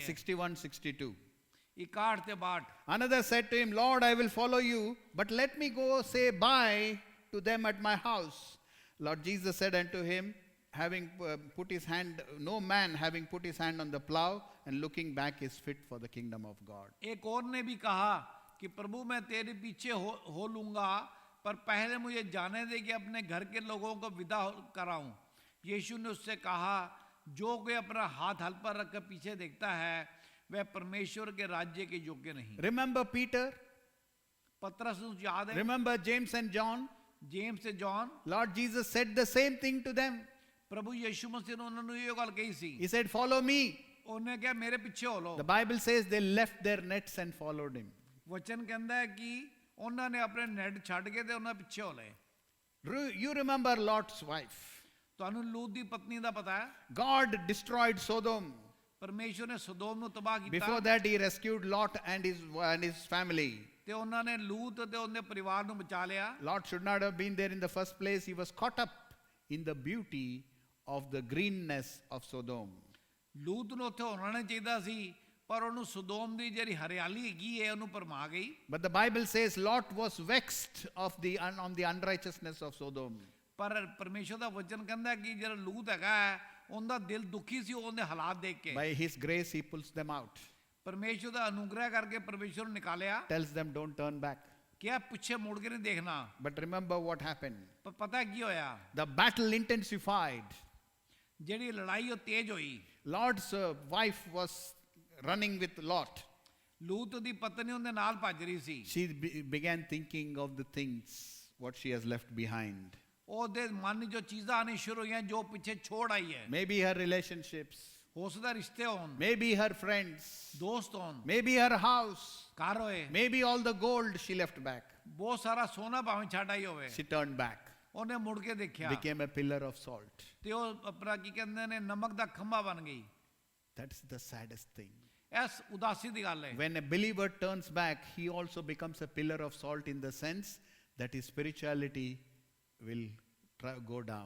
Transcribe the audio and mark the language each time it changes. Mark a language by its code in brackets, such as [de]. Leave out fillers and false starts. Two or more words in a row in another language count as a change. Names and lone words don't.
[en] 61, 62. [pa] 61 ਤੇ 62 [en] Another said to him, Lord, I will follow you, but let me go say bye to them at my house. Lord Jesus said unto him, having put his hand, no man having put his hand on the plow and looking back is fit for the kingdom of God. [hi] एक और ने भी कहा कि प्रभु मैं तेरे पीछे हो लूंगा, पर पहले मुझे जाने दे कि अपने घर के लोगों को विदा कराऊं. यीशु ने उससे कहा, जो कोई अपना हाथ हल पर रखकर पीछे देखता है वह परमेश्वर के राज्य के योग्य नहीं. [en] Remember Peter? [hi] पतरस को याद है? [en] Remember James and John? [hi] जेम्स से जॉन. [en] Lord Jesus said the same thing to them. [hi] प्रभु यीशु मसीह ने उन्होंने ये [pa] ਗੱਲ ਕਹੀ ਸੀ. [en] He said, follow me. [hi] उन्हें क्या मेरे पीछे हो लो. [en] The Bible says they left their nets and followed him. [hi] वचन कहता है कि [pa] ਉਹਨਾਂ ਨੇ ਆਪਣੇ ਨੈਟ ਛੱਡ ਕੇ ਤੇ ਉਹਨਾਂ ਪਿੱਛੇ ਹੋ ਲਏ. [en] You remember Lot's wife. [pa] ਤੁਹਾਨੂੰ ਲੂਤ ਦੀ ਪਤਨੀ ਦਾ ਪਤਾ ਹੈ? [en] God destroyed Sodom. [pa] ਪਰਮੇਸ਼ਵਰ ਨੇ ਸੋਦੋਮ ਨੂੰ ਤਬਾਹ ਕੀਤਾ. [en] Before that he rescued Lot and his family. [pa] ਤੇ ਉਹਨਾਂ ਨੇ ਲੂਤ ਤੇ ਉਹਦੇ ਪਰਿਵਾਰ ਨੂੰ ਬਚਾ ਲਿਆ. [en] Lot should not have been there in the first place. He was caught up in the beauty of the greenness of Sodom. [pa] ਲੂਤ ਨੂੰ ਉੱਥੇ ਹੋਣਾ ਨਹੀਂ ਚਾਹੀਦਾ ਸੀ, ਪਰ ਉਹਨੂੰ ਸੋਦੋਮ ਦੀ ਜਿਹੜੀ ਹਰਿਆਲੀ ਹੈਗੀ ਹੈ ਉਹਨੂੰ ਪਰਮਾ ਗਈ. [en] But the Bible says Lot was vexed on the unrighteousness of Sodom. [pa] ਪਰ ਪਰਮੇਸ਼ਵਰ ਦਾ ਵਚਨ ਕਹਿੰਦਾ ਕਿ ਜਿਹੜਾ ਲੂਤ ਹੈਗਾ ਉਹਦਾ ਦਿਲ ਦੁਖੀ ਸੀ ਉਹਦੇ ਹਾਲਾਤ ਦੇਖ ਕੇ. [en] By his grace he pulls them out. [pa] ਪਰਮੇਸ਼ਵਰ ਦਾ ਅਨੁਗ੍ਰਹ ਕਰਕੇ ਪਰਮੇਸ਼ਵਰ ਨੂੰ ਨਿਕਾਲਿਆ. [en] Tells them don't turn back. [pa] ਕਿਹਾ ਪਿੱਛੇ ਮੁੜ ਕੇ ਨਹੀਂ ਦੇਖਣਾ. [en] But remember what happened. [pa] ਪਰ ਪਤਾ ਕੀ ਹੋਇਆ? [en] The battle intensified. [pa] ਜਿਹੜੀ ਲੜਾਈ ਉਹ ਤੇਜ਼ ਹੋਈ. [en] Lot's wife was running with Lot. [pa] ਲੂਤ ਦੀ ਪਤਨੀ ਉਹਦੇ ਨਾਲ ਭੱਜ ਰਹੀ ਸੀ. [en] She began thinking of the things what she has left behind. [pa] ਉਹਦੇ ਮਨ ਜੋ ਚੀਜ਼ਾਂ ਆਣੀ ਸ਼ੁਰੂ ਹੋਈਆਂ ਜੋ ਪਿੱਛੇ ਛੋੜ ਆਈ ਹੈ. [en] Maybe her relationships. [pa] ਹੋ ਸਕਦਾ ਰਿਸ਼ਤੇ ਹੋਣ. [en] Maybe her friends. [pa] ਦੋਸਤ ਹੋਣ. [en] Maybe her house. [pa] ਘਰ ਹੋਏ. [en] Maybe all the gold she left back. [pa] ਬਹੁਤ ਸਾਰਾ ਸੋਨਾ ਭਾਵੇਂ ਛੱਡ ਆਈ ਹੋਵੇ. [en] She turned back. [pa] ਉਹਨੇ ਮੁੜ ਕੇ ਦੇਖਿਆ. [en] Became a pillar of salt. [pa] ਤੇ ਉਹ ਆਪਣਾ ਕੀ ਕਹਿੰਦੇ ਨੇ ਨਮਕ ਦਾ ਖੰਭਾ ਬਣ ਗਈ. [en] That's the saddest thing. [pa] ਇਸ ਉਦਾਸੀ ਦੀ ਗੱਲ ਹੈ. [en] When a believer turns back, he also becomes a pillar of salt in the sense that his spirituality will go down.